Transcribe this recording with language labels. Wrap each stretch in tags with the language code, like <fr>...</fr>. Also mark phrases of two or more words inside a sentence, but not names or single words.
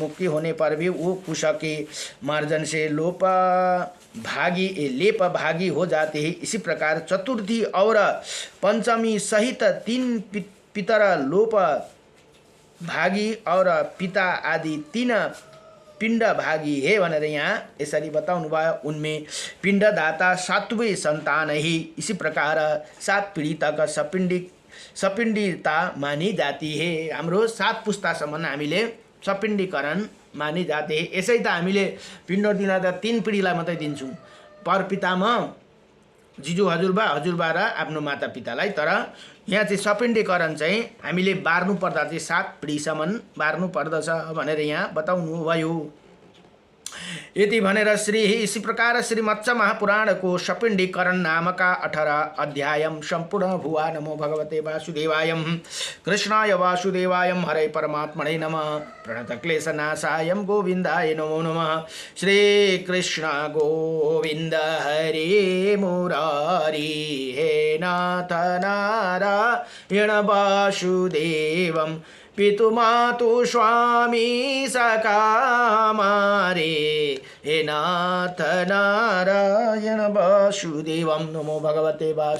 <hi>मुक्ति होने पर भी वो कुश के मार्जन से लेप भागी हो जाते हैं। इसी प्रकार चतुर्थी और पंचमी सहित तीन पितर लोप भागी और पिता आदि तीन पिंड भागी है</hi> <ne>भनेर यहाँ यसरी बताउनु भयो।</ne> <hi>उनमें पिंडदाता सातवें संतान ही। इसी प्रकार 7 पीढ़ी तक सपिंडिता मानी जाती है।</hi> <ne>हाम्रो 7 पुस्तासम्म हामीले सपिंडीकरण</ne> <hi>मानी जाते हैं।</hi> <ne>यसै त हामीले पिण्ड दिन त 3 पीढ़ीलाई मात्रै दिन्छौँ, पर पितामह जीजू हजुरबा र आफ्नो मातापितालाई। तर यहाँ चाहिँ सपिण्डीकरण चाहिँ हामीले बार्नु पर्दा चाहिँ 7 पीढीसम्म बार्नु पर्दछ भनेर यहाँ बताउनु भयो। यति भनेर</ne> <hi>इसी प्रकार श्री मत्स्य महापुराण को सपिंडीकरण नामक 18 अध्याय संपूर्ण भुवा।</hi> <sa>नमो भगवते वासुदेवाय कृष्णाय वासुदेवाय हरे परमात्मने नमः। प्रणत क्लेशनाशाय गोविंदाय नमो नमः। श्री कृष्ण गोविंद हरे मुरारी हे नाथ नारायण वासुदेवं पितुमातु स्वामी सखा मारे हे नाथ नारायण वासुदेवं। नमो भगवते वासुदेवाय।</sa>